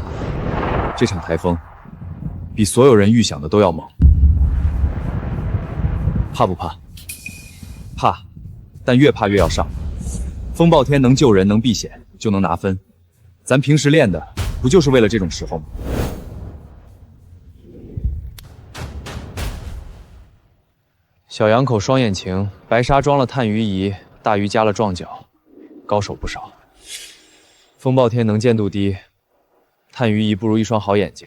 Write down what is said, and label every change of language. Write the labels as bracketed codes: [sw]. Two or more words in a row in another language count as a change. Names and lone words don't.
[zh] 这场台风比所有人預想的都要猛。怕不怕？怕，但越怕越要上。風暴天能救人，能避險，就能拿分。咱平時練的不就是為了這種時候嗎？小羊口雙眼擎，白沙裝了探魚儀，大魚加了撞角，高手不少。風暴天能見度低，探魚儀不如一雙好眼睛。